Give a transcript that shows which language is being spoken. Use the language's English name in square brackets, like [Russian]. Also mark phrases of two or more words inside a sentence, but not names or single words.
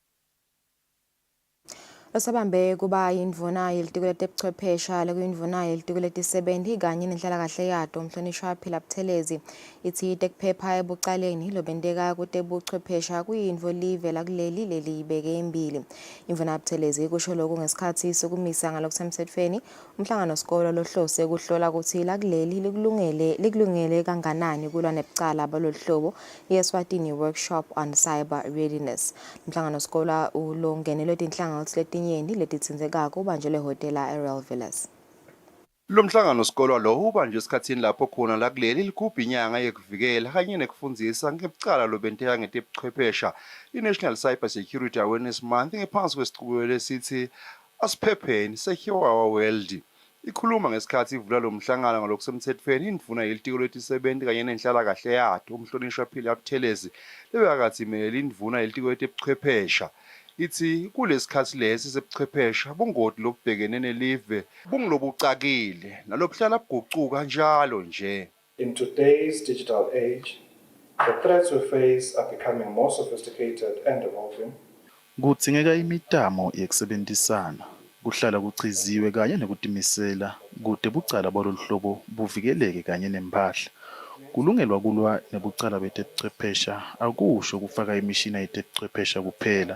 [Swati] Losabambe kuba yindvuna yelitiko letebuchwephesha lekuyindvuna yelitiko letisebenti kanye nenhlalakahle yato umhlonishwa Phila Buthelezi ithi tekuphepha ebucaleni lobenteka kutebuchwephesha kuyintfo live lakuleli lelibeke imbili. Imvuna Buthelezi kusho lokhu ngesikhatsi sokumisa ngalokusemtsetfweni umhlangano sikolo lohlose kuhlola ukuthi lakuleli likulungele kanganani kulwa nebucala baloluhlobo i-Eswatini [English] workshop on cyber readiness. [Swati] Umhlangano sikolo ulongenelwe tinhlangano letinyenti letitsindzekako ubanjelwe ehotela eRoyal Villas. Lo mhlangano sikolo lo ubanje esikhatsini lapho khona lakuleli ligubha inyanga yekuvikela kanye nekufundzisa ngebucala lobenteka ngetebuchwephesha i-National Cyber Security Awareness Month ngephansi kwesiqubulo lesithi asiphepheni [English] secure our world. [Swati] Ikhuluma ngesikhathi ivula lo mhlangano ngalokusemtsetfweni indvuna yelitiko letisebenti kanye nenhlalakahle yato umhlonishwa Phila Buthelezi lebekathi imele indvuna yelitiko letebuchwephesha. Ithi kulesikhathi lesi sebuchwephesha bungoti lobhekene nelive bungilobucakile nalobuhlala bugucuka njalo nje. [English] In today's digital age, the threats we face are becoming more sophisticated and evolving. [Swati] Kudzingeka imitamo yekusebenzisana kuhlala kuchiziwe kanye nekutimisela kude bucala baloluhlobo buvikeleke kanye nemphahla. Kulungelwa kulwa nebucala betebuchwephesha akusho kufaka imishini yetebuchwephesha kuphela.